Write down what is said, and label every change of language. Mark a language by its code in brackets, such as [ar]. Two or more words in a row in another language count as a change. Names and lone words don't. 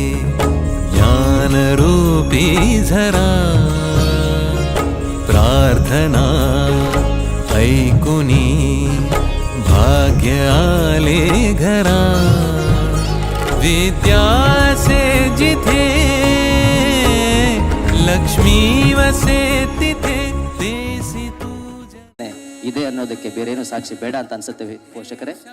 [mr] ज्ञानरूपी झरा प्रार्थना ऐकुनी भाग्य आले घरा विद्यासे जिथे लक्ष्मी वसे तिथे देसी तुझे [kn] ಇದೆ ಅನ್ನೋದಕ್ಕೆ ಬೇರೇನು ಸಾಕ್ಷಿ ಬೇಡ ಅಂತ ಅನ್ಸುತ್ತೆ ಪೋಷಕರೇ.